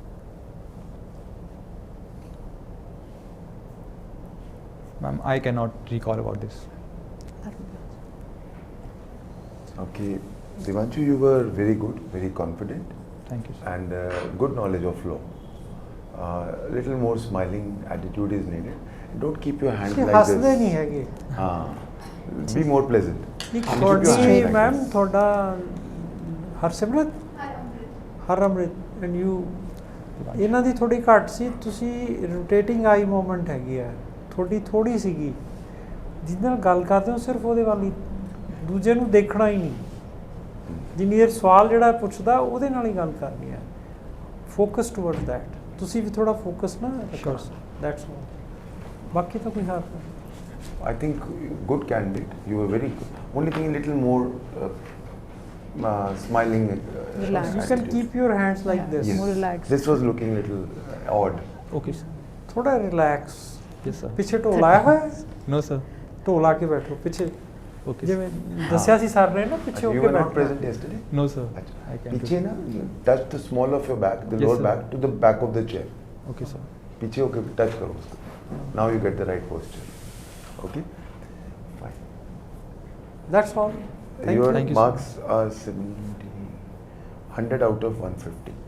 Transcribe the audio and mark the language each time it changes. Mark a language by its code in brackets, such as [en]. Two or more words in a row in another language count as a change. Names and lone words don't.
[en] Ma'am, I cannot recall about this. Okay, Divyanshu, you were very good, very confident, Thank you, sir. and good knowledge of law. Little more smiling attitude is needed. Don't keep your hands like [pa] ਹੱਸਦੇ [en] this. [pa] ਨਹੀਂ ਹੈਗੇ [en] Be more pleasant. [pa] ਇੱਕ [en] And keep your hands [pa] ਤੁਹਾਡੀ [en] like ਮੈਮ this. [pa] ਤੁਹਾਡਾ ਹਰਸਿਮਰਤ ਹਰਅਮ੍ਰਿਤ [en] and you [pa] ਇਹਨਾਂ ਦੀ ਥੋੜੀ ਘੱਟ ਸੀ ਤੁਸੀਂ [en] rotating eye movement [pa] ਹੈਗੀ ਆ ਤੁਹਾਡੀ ਥੋੜੀ ਸੀਗੀ ਜਿਹਦੇ ਨਾਲ ਗੱਲ ਕਰਦੇ ਹੋ ਸਿਰਫ ਉਹਦੇ ਵੱਲ ਹੀ ਦੂਜੇ ਨੂੰ ਦੇਖਣਾ ਹੀ ਨਹੀਂ ਜਿੰਨੀ ਦੇਰ ਸਵਾਲ ਜਿਹੜਾ ਪੁੱਛਦਾ ਉਹਦੇ ਨਾਲ ਹੀ ਗੱਲ ਕਰਨੀ ਹੈ [en] focus toward that [pa] ਤੁਸੀਂ ਵੀ ਥੋੜਾ ਫੋਕਸ ਨਾ ਰੱਖੋ [en] that's all [pa] ਬਾਕੀ ਤਾਂ ਕੋਈ ਹੱਥ ਨਹੀਂ [en] I think good candidate. You were very good. Only thing a little more smiling. Relaxed. You can keep your hands like Yeah. this. Yes. More relaxed. This was looking little odd. Okay, sir. [pa] ਥੋੜਾ ਰਿਲੈਕਸ [en] Yes, sir. [pa] ਪਿੱਛੇ ਢੋਲ ਆਇਆ ਹੋਇਆ ਹੈ [en] No, sir. [pa] ਢੋਲ ਆ ਕੇ ਬੈਠੋ ਪਿੱਛੇ [en] Okay, sir. [pa] ਜਿਵੇਂ ਦੱਸਿਆ ਸੀ ਸਰ ਨੇ ਨਾ ਪਿੱਛੇ ਹੋ [en] You [pa] ਕੇ [en] were not [pa] ਬੈਠਣਾ [en] present yesterday? No, sir. Achha. I can't. [hi] पीछे ना [en] touch the small of your back, the Yes, lower sir. back to the back of the chair. Okay, sir. [hi] पीछे होके touch करो उसको. [en] Now you get the right posture. Okay. Fine. That's all. Thank Your you. Thank you, sir. marks are 100 out of 150.